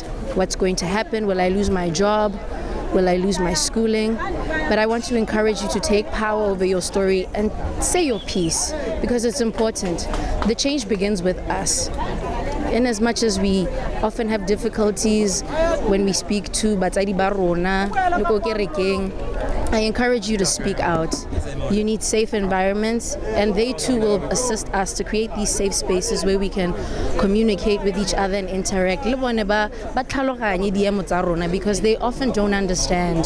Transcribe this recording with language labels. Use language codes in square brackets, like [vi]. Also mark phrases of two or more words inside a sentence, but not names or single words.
[en] What's going to happen? Will I lose my job? Will I lose my schooling? But I want to encourage you to take power over your story and say your piece, because it's important. The change begins with us. In as much as we often have difficulties when we speak to [tn] Batsadi ba rona, [en] I encourage you to speak out. You need safe environments, and they too will assist us to create these safe spaces where we can communicate with each other and interact. Because they often don't understand.